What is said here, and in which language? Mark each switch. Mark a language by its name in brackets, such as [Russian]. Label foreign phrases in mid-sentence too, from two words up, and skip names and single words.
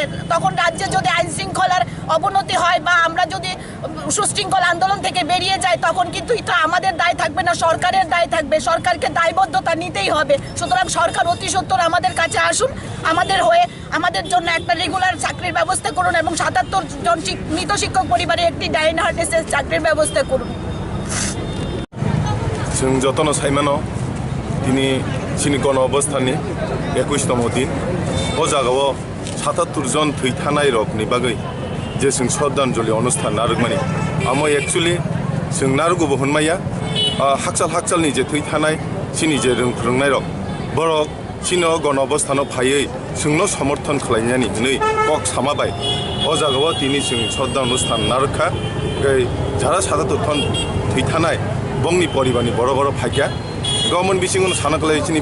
[Bangla] তখন রাজ্যে যদি আইন শৃঙ্খলার অবনতি হয় বা আমরা যদি সুশৃঙ্খল আন্দোলন থেকে বেরিয়ে যাই, তখন কিন্তু এটা আমাদের দায় থাকবে না, সরকারের দায় থাকবে। সরকারকে দায়বদ্ধতা নিতেই হবে। সুতরাং সরকার অতি সত্বর আমাদের কাছে আসুন, আমাদের হয়ে আমাদের জন্য একটা রেগুলার চাকরির ব্যবস্থা করুন এবং 77 জন মৃত শিক্ষক পরিবারে একটি [English] dying harness [Bangla] চাকরির ব্যবস্থা করুন। [Bodo] जों जतन साइमानो दिनै जोंनि गण अबस्थाननि 21तम दिन ओ जायगायाव 77 जन थैथानाय रकनि बागै जे जों श्रद्धांजलि अनुष्ठान नारगमानि आमो एक्चुअली जों नारगुबो होनमाया हाकसालनि जे थैथानाय सिनि जे रोंफोरोंनाय रक बरक सिनो गण अबस्थानाव फायै जोंनो समर्थन खालामनानै नै कक सामाबाय ओ जायगायाव दिनै जों श्रद्धा अनुष्ठान नारखा जारा 77 टन थैथानाय बंनि परिवारनि बर' फाइकिया गभर्नमेंट बिसिङाव सानाखलाय चिनि